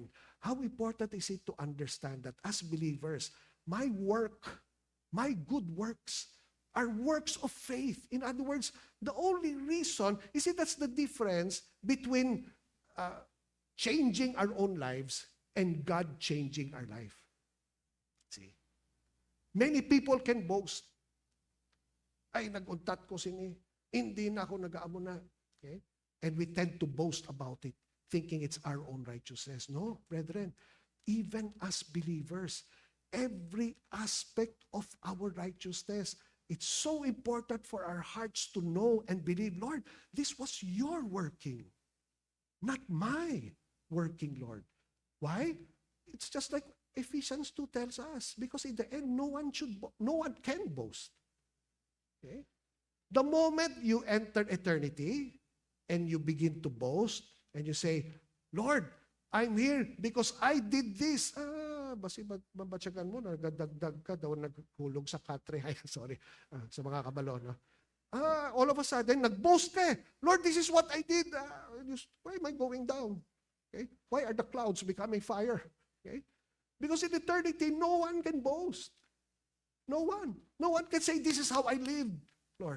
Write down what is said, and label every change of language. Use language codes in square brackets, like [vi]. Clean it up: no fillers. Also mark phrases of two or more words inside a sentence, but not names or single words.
[en] How important is it to understand that as believers, my work, my good works, are works of faith. In other words, the only reason, you see, that's the difference between changing our own lives and God changing our life. See? Many people can boast. [hil] Ay, nag-untat ko sini. Hindi na ako nag-aamo na. [en] Okay? And we tend to boast about it, thinking it's our own righteousness. No, brethren, even as believers, every aspect of our righteousness, it's so important for our hearts to know and believe, Lord, this was your working, not my working, Lord. Why? It's just like Ephesians 2 tells us, because in the end, no one can boast. Okay? The moment you enter eternity and you begin to boast and you say, Lord, I'm here because I did this. [hil] Basi mabatsagan mo, nagdagdag ka daw, nagkulog sa katre. Ay, sorry, sa mga kabalo, no? [en] All of a sudden, [hil] nag-boast ka eh. [en] Lord, this is what I did. Why am I going down? Okay? Why are the clouds becoming fire? Okay? Because in eternity, no one can boast. No one. No one can say, this is how I lived, Lord.